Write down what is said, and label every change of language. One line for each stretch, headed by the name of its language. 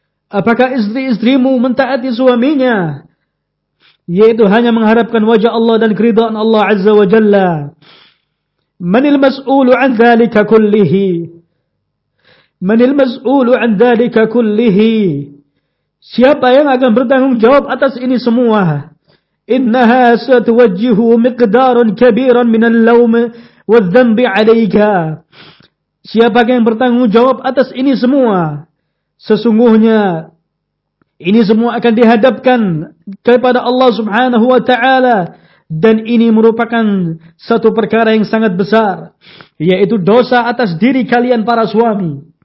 Indonesian: Apakah istri-istrimu mentaati suaminya yaitu hanya mengharapkan wajah Allah dan keridhaan Allah 'azza wa jalla?
Arabic: Manil mas'ulu 'an dhalika kullihi?
Indonesian: Siapa yang akan bertanggung jawab atas ini semua?
Arabic: إنها ستوجه مقدار كبير من اللوم والذنب عليك.
Indonesian: Siapakah yang bertanggung jawab atas ini semua? Sesungguhnya ini semua akan dihadapkan kepada Allah Subhanahu wa taala dan ini merupakan satu perkara yang sangat besar, yaitu dosa atas diri kalian para suami.